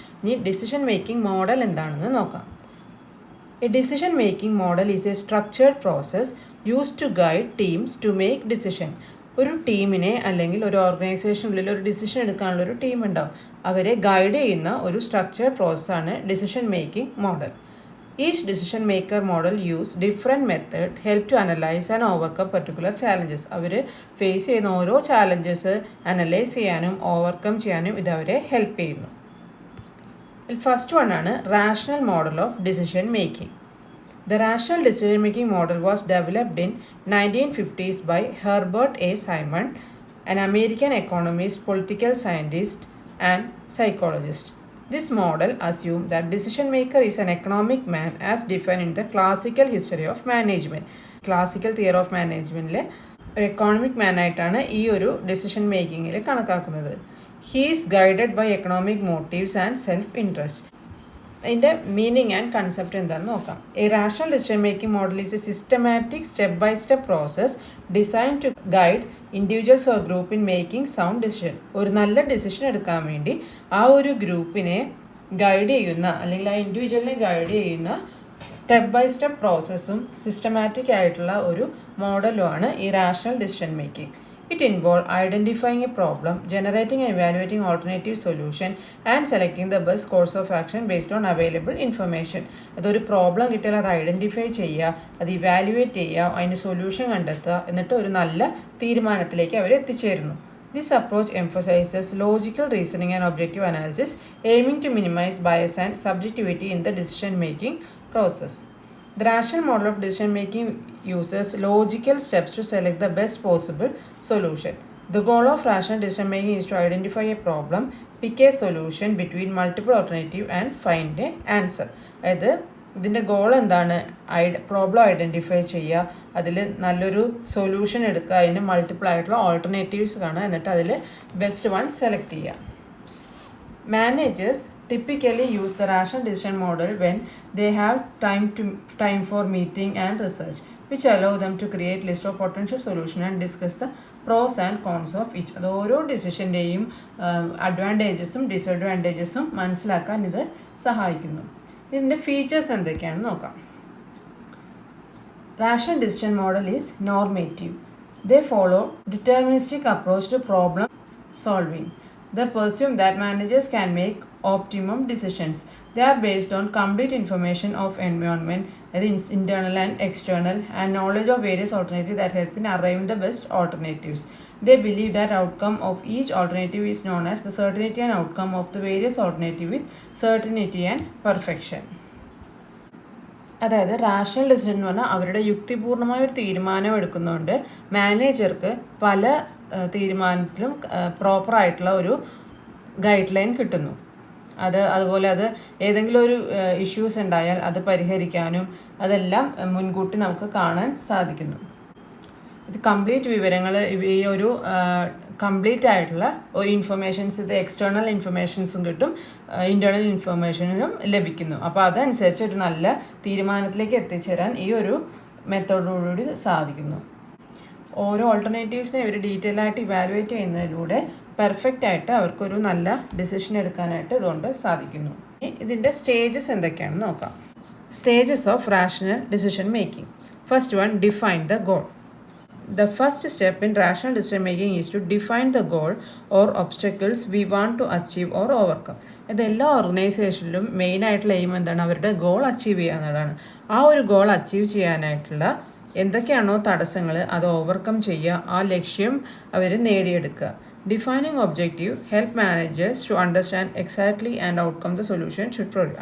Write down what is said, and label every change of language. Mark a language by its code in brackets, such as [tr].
[ml] ഇനി decision making model എന്താണെന്ന് നോക്കാം. [en] A decision making model is a structured process used to guide teams to make decision. [ml] ഒരു ടീമിനെ അല്ലെങ്കിൽ ഒരു ഓർഗനൈസേഷനുള്ളിൽ ഒരു ഡിസിഷൻ എടുക്കാനുള്ള ഒരു ടീം ഉണ്ടാവും. അവരെ ഗൈഡ് ചെയ്യുന്ന ഒരു സ്ട്രക്ചേർഡ് പ്രോസസ്സാണ് decision making model. [en] Each decision maker model use different method help to analyze and overcome particular challenges. [ml] Our face ചെയ്യുന്ന ഓരോ ചാലഞ്ചസ് അനലൈസ് ചെയ്യാനും ഓവർകം ചെയ്യാനും ഇത് അവരെ ഹെൽപ്പ് ചെയ്യുന്നു. ഫസ്റ്റ് വൺ ആണ് rational model of decision making. [en] The rational decision making model was developed in 1950s by Herbert A. Simon, an American economist, political scientist and psychologist. This model assumes that decision maker is an economic man as defined in the classical history of management. Classical theory of management [ml] ഒരു economic മാൻ ആയിട്ടാണ് ഈ ഒരു decision മേക്കിങ്ങിൽ കണക്കാക്കുന്നത്. [en] He is guided by economic motives and self interest. [ml] അതിൻ്റെ meaning and concept എന്താണെന്ന് നോക്കാം. [en] A rational decision making model is a systematic step by step process design to guide individuals or group in making sound decision. [ml] ഒരു നല്ല decision എടുക്കാൻ വേണ്ടി ആ ഒരു ഗ്രൂപ്പിനെ ഗൈഡ് ചെയ്യുന്ന അല്ലെങ്കിൽ ആ ഇൻഡിവിജ്വലിനെ ഗൈഡ് ചെയ്യുന്ന സ്റ്റെപ്പ് ബൈ സ്റ്റെപ്പ് പ്രോസസ്സും സിസ്റ്റമാറ്റിക് ആയിട്ടുള്ള ഒരു മോഡലുമാണ് ഈ rational decision making. [en] It involves identifying a problem, generating and evaluating alternative solution and selecting the best course of action based on available information. [ml] അതൊരു പ്രോബ്ലം കിട്ടിയാൽ അത് ഐഡൻറ്റിഫൈ ചെയ്യുക, അത് evaluate ചെയ്യുക, അതിന് സൊല്യൂഷൻ കണ്ടെത്തുക, എന്നിട്ട് ഒരു നല്ല തീരുമാനത്തിലേക്ക് അവർ എത്തിച്ചേരുന്നു. [en] This approach emphasizes logical reasoning and objective analysis, aiming to minimize bias and subjectivity in the decision-making process. The rational model of decision making uses logical steps to select the best possible solution. The goal of rational decision making is to identify a problem, pick a solution between multiple alternatives and find an answer. [ml] അതായത് ഇതിൻ്റെ goal എന്താണ്? Problem identify ചെയ്യുക, അതിൽ നല്ലൊരു solution എടുക്കുക, അതിന് multiple ആയിട്ടുള്ള alternatives കാണുക, എന്നിട്ട് അതിൽ ബെസ്റ്റ് വൺ സെലക്ട് ചെയ്യുക. [en] Managers typically use the rational decision model when they have time for meeting and research, which allow them to create list of potential solution and discuss the pros and cons of each. [ml] അത് ഓരോ ഡിസിഷൻ്റെയും അഡ്വാൻറ്റേജസും ഡിസഡ്വാൻറ്റേജസും മനസ്സിലാക്കാൻ ഇത് സഹായിക്കുന്നു. ഇതിൻ്റെ features എന്തൊക്കെയാണെന്ന് നോക്കാം. [en] Rational decision model is normative. They follow deterministic approach to problem solving. They presume that managers can make optimum decisions. They are based on complete information of environment, internal and external, and knowledge of various alternatives that help in arriving the best alternatives. They believe that outcome of each alternative is known as the certainty and outcome of the various alternatives with certainty and perfection. [ml] അതായത് rational decision എന്ന് പറഞ്ഞാൽ അവരുടെ യുക്തിപൂർണമായ ഒരു തീരുമാനം എടുക്കുന്നതുകൊണ്ട് മാനേജർക്ക് പല തീരുമാനത്തിലും പ്രോപ്പറായിട്ടുള്ള ഒരു ഗൈഡ് ലൈൻ കിട്ടുന്നു. അതുപോലെ അത് ഏതെങ്കിലും ഒരു ഇഷ്യൂസ് ഉണ്ടായാൽ അത് പരിഹരിക്കാനും അതെല്ലാം മുൻകൂട്ടി നമുക്ക് കാണാൻ സാധിക്കുന്നു. ഇത് കംപ്ലീറ്റ് വിവരങ്ങൾ ഈ ഒരു കംപ്ലീറ്റ് ആയിട്ടുള്ള ഒരു ഇൻഫർമേഷൻസ്, ഇത് എക്സ്റ്റേണൽ ഇൻഫർമേഷൻസും കിട്ടും, ഇൻറ്റേർണൽ ഇൻഫർമേഷനും ലഭിക്കുന്നു. അപ്പോൾ അതനുസരിച്ച് ഒരു നല്ല തീരുമാനത്തിലേക്ക് എത്തിച്ചേരാൻ ഈ ഒരു മെത്തേഡോടുകൂടി സാധിക്കുന്നു. ഓരോ ഓൾട്ടർനേറ്റീവ്സിനെ ഇവർ ഡീറ്റെയിൽ ആയിട്ട് ഇവാലുവേറ്റ് ചെയ്യുന്നതിലൂടെ പെർഫെക്റ്റ് ആയിട്ട് അവർക്കൊരു നല്ല ഡിസിഷൻ എടുക്കാനായിട്ട് ഇതുകൊണ്ട് സാധിക്കുന്നു. ഇതിൻ്റെ സ്റ്റേജസ് എന്തൊക്കെയാണെന്ന് നോക്കാം. [en] Stages of rational decision making. First one, define the goal. The first step in rational decision making is to define the goal or obstacles we want to achieve or overcome. [ml] ഇതെല്ലാ ഓർഗനൈസേഷനിലും മെയിനായിട്ടുള്ള aim എന്താണ്? അവരുടെ goal achieve ചെയ്യുക എന്നതാണ്. ആ ഒരു goal achieve ചെയ്യാനായിട്ടുള്ള എന്തൊക്കെയാണോ തടസ്സങ്ങൾ അത് ഓവർകം ചെയ്യുക, ആ ലക്ഷ്യം അവർ നേടിയെടുക്കുക. [en] Defining objective help managers to understand exactly and outcome the solution should produce.